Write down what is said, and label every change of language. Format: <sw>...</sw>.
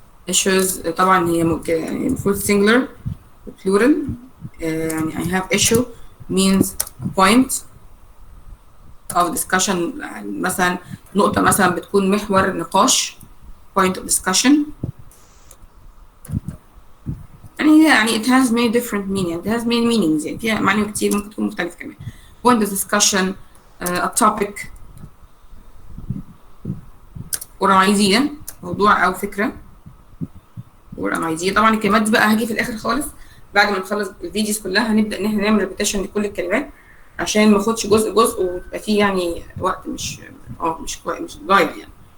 <ar>issues طبعا هي يعني المفروض</ar> <en>singular plural. يعني I have issue means a point of discussion.</en> <ar>مثلا نقطة مثلا بتكون محور نقاش</ar> <en>point of discussion. يعني it has many different meanings. It has many meanings.</en> <ar>يعني فيها معاني كتير ممكن تكون مختلفة كمان.</ar> <en>point of discussion, a topic or an idea.</en> <ar>موضوع أو فكرة</ar> <en>or an idea.</en> <ar>طبعا الكلمات دي بقى هاجي في الآخر خالص بعد ما نخلص الفيديوز كلها هنبدأ إن احنا نعمل ريبيتيشن لكل الكلمات عشان ما اخدش جزء ويبقى فيه يعني وقت مش مش ضايع يعني.</ar>